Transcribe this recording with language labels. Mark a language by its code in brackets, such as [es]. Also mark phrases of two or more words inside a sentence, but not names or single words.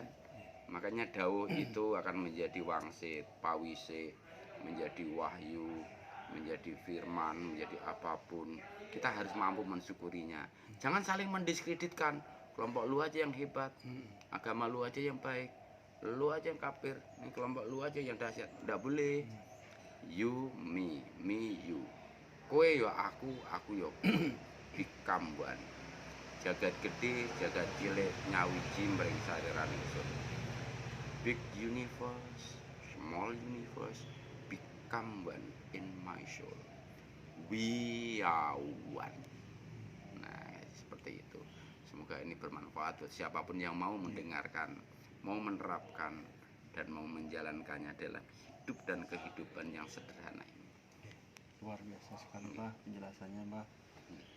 [id] Makanya dawuh itu akan menjadi wangsit, pawise, menjadi wahyu, menjadi firman, menjadi apapun. Kita harus mampu mensyukurinya. Jangan saling mendiskreditkan. Kelompok lu aja yang hebat, agama lu aja yang baik, lu aja yang kafir, ini kelompok lu aja yang dahsyat. Nggak boleh. [en] You, me, you. [jv] Kowe yo aku yo kowe. [en] Become one. [jv] Jagat gede, jagat cilik, nyawiji mring sariran ingsun. [en] Big universe, small universe, become one in my soul. We are one. [id] Nah, seperti itu. Semoga ini bermanfaat buat siapapun yang mau mendengarkan, mau menerapkan, dan mau menjalankannya dalam hidup dan kehidupan yang sederhana ini. Luar biasa sekali Pak penjelasannya Pak.